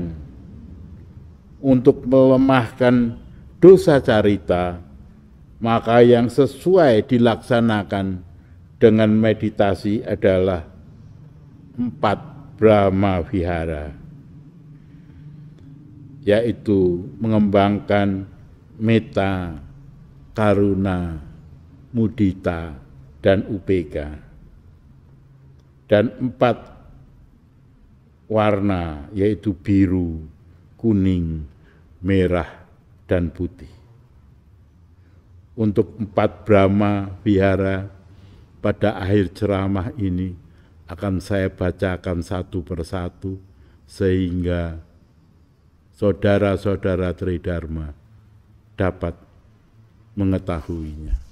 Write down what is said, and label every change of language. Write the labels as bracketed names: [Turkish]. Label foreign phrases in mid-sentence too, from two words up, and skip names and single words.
[Indonesian] Untuk melemahkan [Pali] dosa carita, [Indonesian] maka yang sesuai dilaksanakan dengan meditasi adalah 4 [Pali] Brahma Vihara, [Indonesian] yaitu mengembangkan [Pali] metta, karuna, mudita, [Indonesian] dan upeka. Dan 4 warna, yaitu biru, kuning, merah, dan putih. Untuk 4 [Pali] Brahma Vihara, [Indonesian] pada akhir ceramah ini akan saya bacakan satu persatu sehingga saudara-saudara Tridharma dapat mengetahuinya.